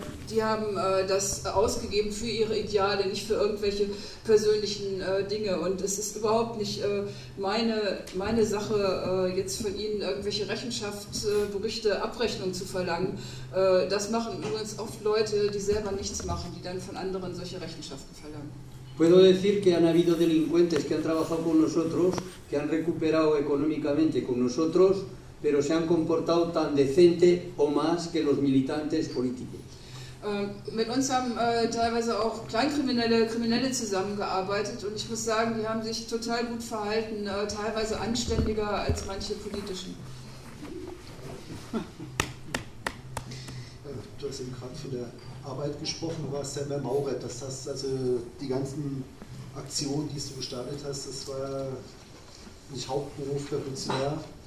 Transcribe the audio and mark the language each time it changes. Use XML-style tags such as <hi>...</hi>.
<de>Die haben das ausgegeben für ihre Ideale, nicht für irgendwelche persönlichen Dinge. Und es ist überhaupt nicht meine Sache, jetzt von ihnen irgendwelche Rechenschaftsberichte, Abrechnungen zu verlangen. Das machen übrigens oft Leute, die selber nichts machen, die dann von anderen solche Rechenschaften verlangen.</de> <es>Puedo decir que han habido delincuentes que han trabajado con nosotros, que han recuperado económicamente con nosotros, pero se han comportado tan decente o más que los militantes políticos.</es> <de>Mit uns haben teilweise auch Kleinkriminelle zusammengearbeitet und ich muss sagen, die haben sich total gut verhalten, teilweise anständiger als manche politischen. Du hast eben gerade von der Arbeit gesprochen, war es ja mehr Maurer, dass das also die ganzen Aktionen, die du gestartet hast, das war nicht Hauptberuf der Funktionär.</de>